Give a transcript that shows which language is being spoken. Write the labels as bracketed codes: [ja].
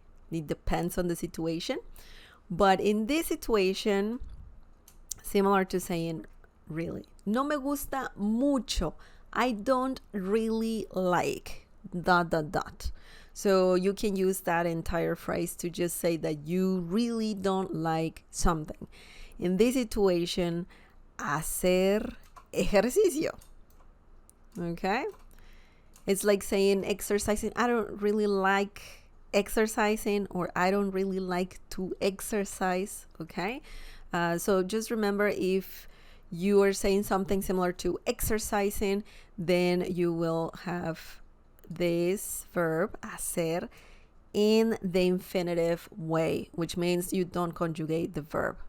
[en] It depends on the situation. But in this situation, similar to saying really. [es] No me gusta mucho. [en] I don't really like ... So you can use that entire phrase to just say that you really don't like something. In this situation, [es] hacer ejercicio. [en] Okay? It's like saying exercising. I don't really like exercising, or I don't really like to exercise. Okay? So just remember, if you are saying something similar to exercising, then you will have this verb, hacer, in the infinitive way, which means you don't conjugate the verb.